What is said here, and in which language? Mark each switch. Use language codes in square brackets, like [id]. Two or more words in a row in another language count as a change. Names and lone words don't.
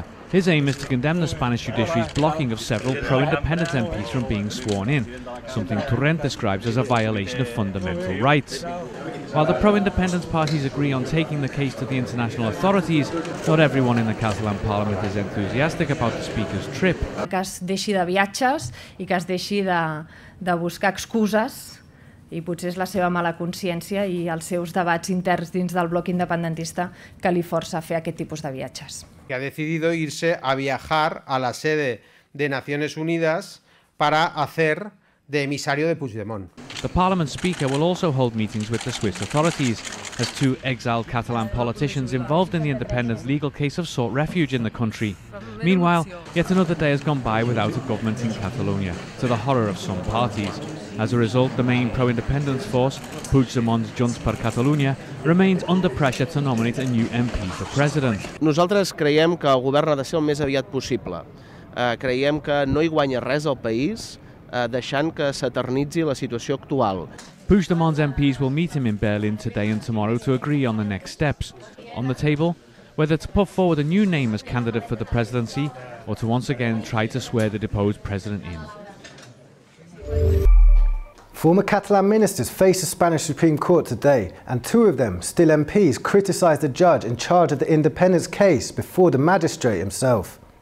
[en] His aim is to condemn the Spanish judiciary's blocking of several pro-independence MPs from being sworn in, something Torrent describes as a violation of fundamental rights. While the pro-independence parties agree on taking the case to the international authorities, not everyone in the Catalan Parliament is enthusiastic about the Speaker's trip. [ca] Que es deixi de viatges i que es deixi de buscar excuses, i potser és la seva mala consciència i els seus debats interns dins del bloc independentista que li força a fer aquest tipus de viatges. [es] Que ha decidido irse a viajar a la sede de Naciones Unidas para hacer de emisario de Puigdemont. [en] The Parliament Speaker will also hold meetings with the Swiss authorities, as two exiled Catalan politicians involved in the independence legal case have sought refuge in the country. Meanwhile, yet another day has gone by without a government in Catalonia, to the horror of some parties. As a result, the main pro-independence force, Puigdemont's Junts per Catalunya, remains under pressure to nominate a new MP for president. [ca] Nosaltres creiem que el govern ha de ser el més aviat possible. Creiem que no hi guanya res al país, deixant que s'eternitzi la situació actual. [en] Puigdemont's MPs will meet him in Berlin today and tomorrow to agree on the next steps. On the table, whether to put forward a new name as candidate for the presidency or to once again try to swear the deposed president in. Former Catalan ministers face the Spanish Supreme Court today, and two of them, still MPs, criticised the judge in charge of the independence case before the magistrate himself.